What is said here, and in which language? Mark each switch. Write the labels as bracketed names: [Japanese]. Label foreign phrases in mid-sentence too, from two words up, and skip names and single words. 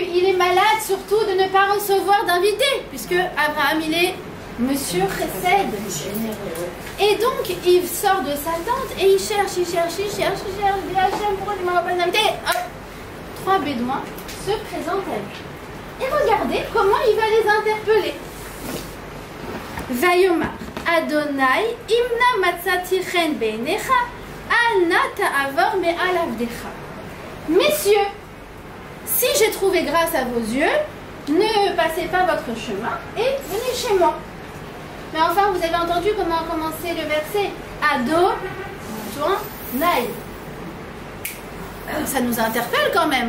[French] Il est malade surtout de ne pas recevoir d'invités, puisque Abraham, il est Monsieur Chesed. Et donc, il sort de sa tente et il cherche. Il dit Hachem, pourquoi tu ne m'envoies pas d'invité? 3 bédouins se présentent à lui. Et regardez comment il va les interpeller. [Hebrew] ויאמר אדני אם נא מצאתי חן בעיניך אל נא תעבר מעל עבדך. [French] Messieurs, si j'ai trouvé grâce à vos yeux, ne passez pas votre chemin et venez chez moi. Mais enfin, vous avez entendu comment a commencé le verset. Ado, toi, naï. Ça nous interpelle quand même.